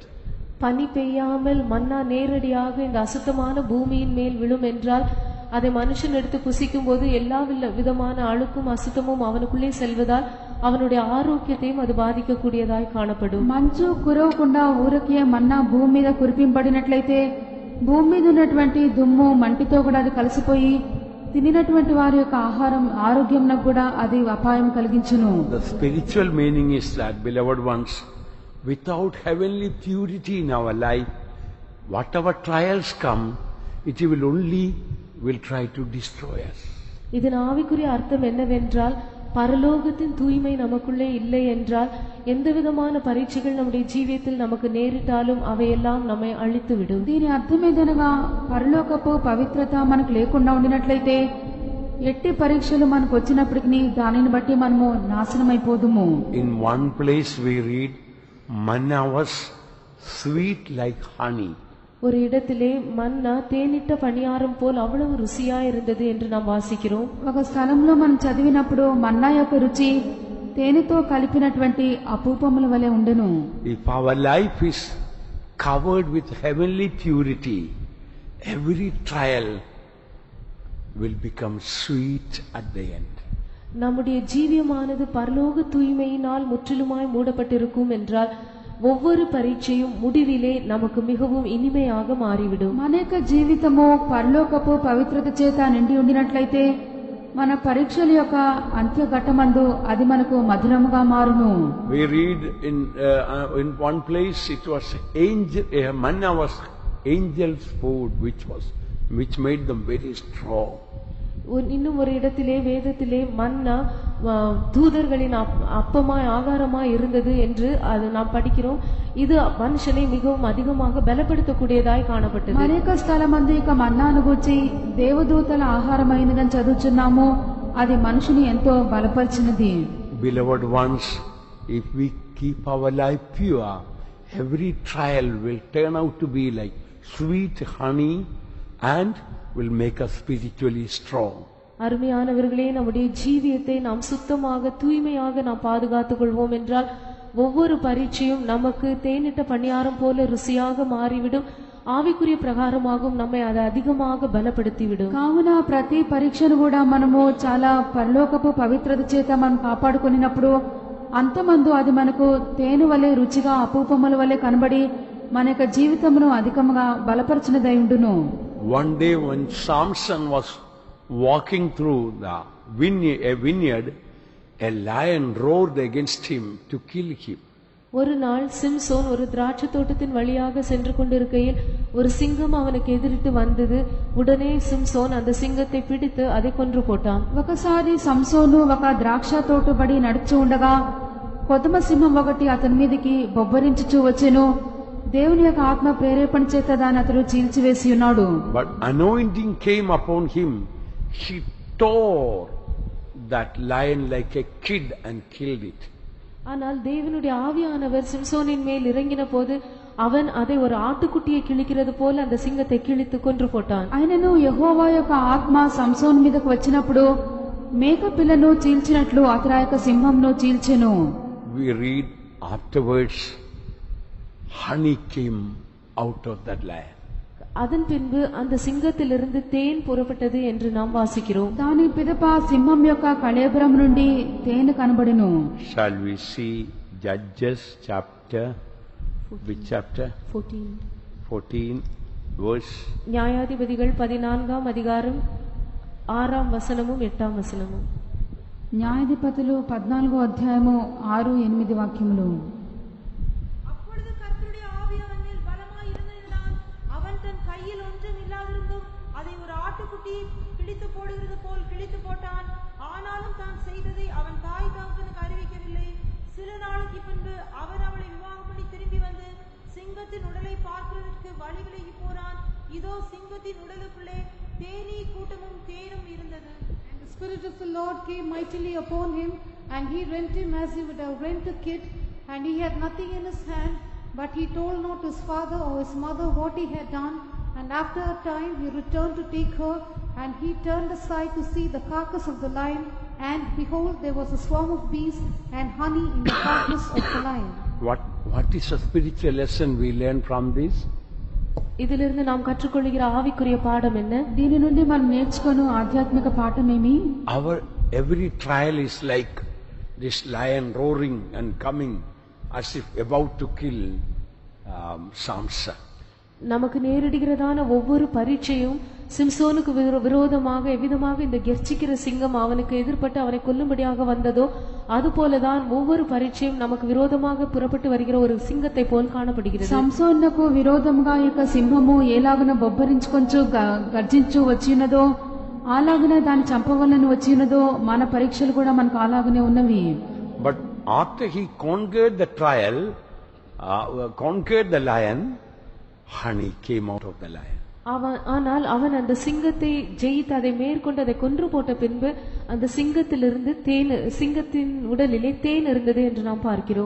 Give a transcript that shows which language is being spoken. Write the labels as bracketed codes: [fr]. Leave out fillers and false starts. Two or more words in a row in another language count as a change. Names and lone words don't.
[ta] பனி பெய்யாமல் மன்னா நேரடியாக இந்த அசுத்தமான பூமியின் மேல் விழும் என்றால் அதை மனுஷன் எடுத்து புசிக்கும் போது எல்லா விதமான அழுக்கும் அசுத்தமும் அவனுக்குள்ளே செல்வதால் அவனுடைய ஆரோக்கியத்தையும் அது பாதிக்கக்கூடியதாய் காணப்படும். [te] మంచు కురవకుండా ఊరకే మన్నా భూమి మీద కురిపింపబడినట్లయితే భూమి మీద ఉన్నటువంటి దుమ్ము మంటితో కూడా అది కలిసిపోయి తినినటువంటి వారి యొక్క ఆహారం ఆరోగ్యంకు కూడా అది అపాయం కలిగించును. [en] The spiritual meaning is that, beloved ones, without heavenly purity in our life, whatever trials come, it will try to destroy us. [ta] இதன் ஆவிக்குரிய அர்த்தம் என்னவென்றால் பரலோகத்தின் தூய்மை நமக்குள்ளே இல்லை என்றால் எந்த விதமான பரீட்சைகள் நம்முடைய ஜீவியத்தில் நமக்கு நேரிட்டாலும் அவையெல்லாம் நம்மை அழித்துவிடும். [te] దీని అర్థం ఏదనగా పరలోకపు పవిత్రత మనకు లేకుండా ఉండినట్లయితే ఎట్టి పరీక్షలు మనకు వచ్చినప్పటికీ దానిని బట్టి మనము నాశనమైపోదుము. [en] In one place we read, manna was sweet like honey. [ta] ஒரு இடத்திலே மன்னா தேனிட்ட பணியாரம் போல் அவ்வளவு ருசியா இருந்தது என்று நாம் வாசிக்கிறோம். [te] ఒక స్థలంలో మనం చదివినప్పుడు మన్నా యొక్క రుచి తేనెతో కలిపినటువంటి అపూపముల వలె ఉండెను. [en] If our life is covered with heavenly purity, every trial will become sweet at the end. [ta] நம்முடைய ஜீவியமானது பரலோக தூய்மையினால் முற்றிலுமாய் மூடப்பட்டிருக்கும் என்றால் ஒவ்வொரு பரீட்சையும் முடிவிலே நமக்கு மிகவும் இனிமையாக மாறிவிடும். [te] మన యొక్క జీవితము పరలోకపు పవిత్రత చేత నిండి ఉండినట్లయితే మన పరీక్షల యొక్క అంత్య ఘట్టమందు అది మనకు మధురముగా మారును. [en] We read in one place, it was manna was angels' food, which made them very strong. [ta] இன்னும் ஒரு இடத்திலே வேதத்திலே மன்னா தூதர்களின் அப்பமாய் ஆகாரமாய் இருந்தது என்று அது நாம் படிக்கிறோம். இது மனுஷனை மிகவும் அதிகமாக பலப்படுத்தக்கூடியதாய் காணப்பட்டது. [te] అనేక స్థలమందు ఇక మన్నాను గూర్చి దేవదూతల ఆహారమైనదని చదువుచున్నాము. అది మనుషుని ఎంతో బలపరిచినది. [en] Beloved ones, if we keep our life pure, every trial will turn out to be like sweet honey and will make us spiritually strong. [ta] அருமையானவர்களே, நம்முடைய ஜீவியத்தை நாம் சுத்தமாக தூய்மையாக நாம் பாதுகாத்துக் கொள்வோம் என்றால் ஒவ்வொரு பரீட்சையும் நமக்கு தேனிட்ட பணியாரம் போல ருசியாக மாறிவிடும். ஆவிக்குரிய பிரகாரமாக நம்மை அது அதிகமாக பலப்படுத்திவிடும். [te] కావున ప్రతి పరీక్షను కూడా మనము చాలా పరలోకపు పవిత్రత చేత మనం కాపాడుకున్నప్పుడు అంతమందు అది మనకు తేనె వలె రుచిగా అపూపముల వలె కనబడి మన యొక్క జీవితమును అధికంగా బలపరిచినదై ఉండును. [en] One day when Samson was walking through the vineyard, a lion roared against him to kill him. [ta] ஒரு நாள் சிம்சோன் ஒரு திராட்சை தோட்டத்தின் வழியாக சென்று கொண்டிருக்கையில் ஒரு சிங்கம் அவனுக்கு எதிரிட்டு வந்தது. உடனே சிம்சோன் அந்த சிங்கத்தை பிடித்து அதை கொன்று போட்டான். [te] ఒకసారి సంసోను ఒక ద్రాక్ష తోటబడి నడుచు ఉండగా కొదమ సింహం ఒకటి అతని మీదకి బొబ్బరించుచూ వచ్చెను. దేవుని యొక్క ఆత్మ ప్రేరేపణ చేత దాన్ని అతడు చీల్చివేసి ఉన్నాడు. [en] But anointing came upon him. He tore that lion like a kid and killed it. [ta] ஆனால் தேவனுடைய ஆவியானவர் சிம்சோனின் மேல் இறங்கின போது அவன் அதை ஒரு ஆட்டுக்குட்டியை கிழிக்கிறது போல அந்த சிங்கத்தை கிழித்து கொன்று போட்டான். [te] ఆయనను యెహోవా యొక్క ఆత్మ సంసోను మీదకు వచ్చినప్పుడు మేక పిల్లను చీల్చినట్లు అతని యొక్క సింహంను చీల్చెను. [en] We read afterwards honey came out of that lion. [ta] அதன் பின்பு அந்த சிங்கத்திலிருந்து தேன் புறப்பட்டது என்று நாம் வாசிக்கிறோம். [te] దాని పిదప సింహం యొక్క కళేబరం నుండి తేనె కనబడెను. [en] Shall we see Judges chapter, which chapter? 14 verse. [ta] நியாயாதிபதிகள் 14ஆம் அதிகாரம் 6ஆம் வசனமும் 8ஆம் வசனமும். [te] న్యాయాధిపతులు 14వ అధ్యాయము 6-8 వాక్యములు. [ta] அப்பொழுது கர்த்தருடைய ஆவி அவன் மேல் பலமாய் இருந்ததினால் அவன் தன் கையில் ஒன்றும் இல்லாதிருந்தும் அதை ஒரு ஆட்டுக்குட்டியை கிழித்து போடுகிறது போல் கிழித்து போட்டான். ஆனாலும் தான் செய்ததை அவன் தாய் தகப்பனுக்கு அறிவிக்கவில்லை. சில நாளுக்கு பின்பு அவன் அவளை விவாகம் பண்ணி திரும்பி வந்து சிங்கத்தின் உடலை பார்க்கிறதற்கு வழி விலகி போனான். இதோ சிங்கத்தின் உடலுக்குள்ளே தேனீ கூட்டமும் தேனும் இருந்தது. [en] And the Spirit of the Lord came mightily upon him, and he rent him as he would have rent a kid, and he had nothing in his hand, but he told not his father or his mother what he had done. And after a time he returned to take her, and he turned aside to see the carcass of the lion, and behold, there was a swarm of bees and honey in the carcass of the lion. What is a spiritual lesson we learn from this? [ta] இதிலிருந்து நாம் கற்றுக்கொள்கிற ஆவிக்குரிய பாடம் என்ன? [te] దీని నుండి మనం నేర్చుకొను ఆధ్యాత్మిక పాఠమేమి? [en] Our every trial is like this lion roaring and coming as if about to kill Samson. [ta] நமக்கு நேரிடுகிறதான ஒவ்வொரு பரீட்சையும் சிம்சோனுக்கு விரோதமாக எவ்விதமாக இந்த கெர்ச்சிக்கிற சிங்கம் அவனுக்கு எதிர்பட்டு அவனை கொல்லும்படியாக வந்ததோ அதுபோலதான் ஒவ்வொரு பரீட்சையும் நமக்கு விரோதமாக புறப்பட்டு வருகிற ஒரு சிங்கத்தை போல் காணப்படுகிறது. [te] సంసోనుకు విరోధముగా యొక్క సింహము ఏలాగున బొబ్బరించుకొంచు గర్జించు వచ్చినదో అలాగున దాన్ని చంపవలని వచ్చినదో మన పరీక్షలు కూడా మనకు అలాగనే ఉన్నవి. [en] But after he conquered the trial, conquered the lion, honey came out of the lion. [ta] ஆனால் அவன் அந்த சிங்கத்தை ஜெயித்து அதை மேற்கொண்டு அதை கொன்று போட்ட பின்பு அந்த சிங்கத்திலிருந்து தேன், சிங்கத்தின் உடலிலே தேன் இருந்தது என்று நாம் பார்க்கிறோம்.